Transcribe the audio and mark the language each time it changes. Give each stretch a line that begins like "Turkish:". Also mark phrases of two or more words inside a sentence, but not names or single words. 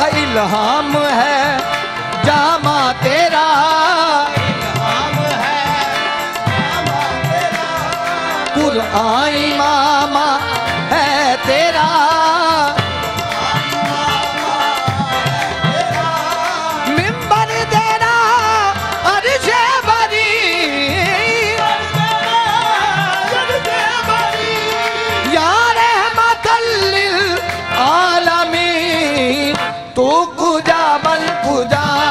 Urdu: الہام ہے جامہ تیرا، الہام ہے جامہ تیرا، قرآن عمامہ ہے تیرا, منبر تیرا عرشِ بریں,
Arabic: يا رحمة للعالمين,
Persian: تو کجا من کجا,